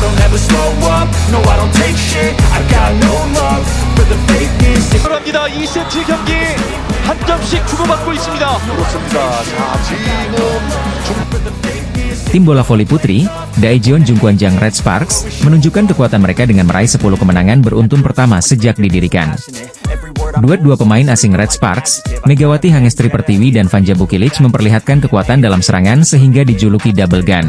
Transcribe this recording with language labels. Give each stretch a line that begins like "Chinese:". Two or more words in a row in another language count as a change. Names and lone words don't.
English: never slow up, no I don't take shit. I got no love for the fakeness.
Korean: 합니다. 2세트 경기 한 점씩 주고받고 있습니다. 그렇습니다. 자, 지금
Indonesian: Tim bola voli putri, Daejeon Jungkwanjang Red Sparks, menunjukkan kekuatan mereka dengan meraih 10 kemenangan beruntun pertama sejak didirikan. Duet dua pemain asing Red Sparks, Megawati Hangestri Pertiwi dan Vanja Bukilic memperlihatkan kekuatan dalam serangan sehingga dijuluki Double Gun.